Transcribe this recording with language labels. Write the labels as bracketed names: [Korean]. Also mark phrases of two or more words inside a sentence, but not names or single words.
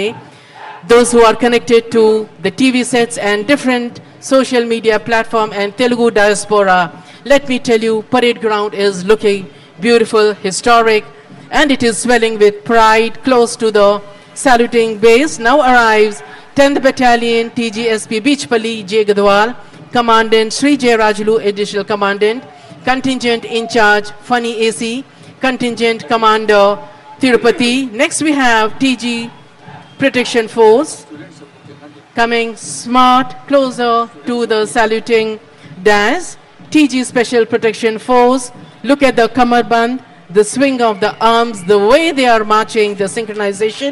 [English] Those who are connected to the TV sets and different social media platform and Telugu diaspora, let me tell you, parade ground is looking beautiful, historic, and it is swelling with pride. Close to the saluting base now arrives 10th Battalion TGSP Beachpalli J. Gadwal, Commandant Sri J. Rajulu, Additional Commandant, Contingent in charge Funny AC, Contingent Commander Tirupati. Next we have TG Protection Force coming smart closer to the saluting dais. TG Special Protection Force, look at the kamarband, the swing of the arms, the way they are marching, the synchronization.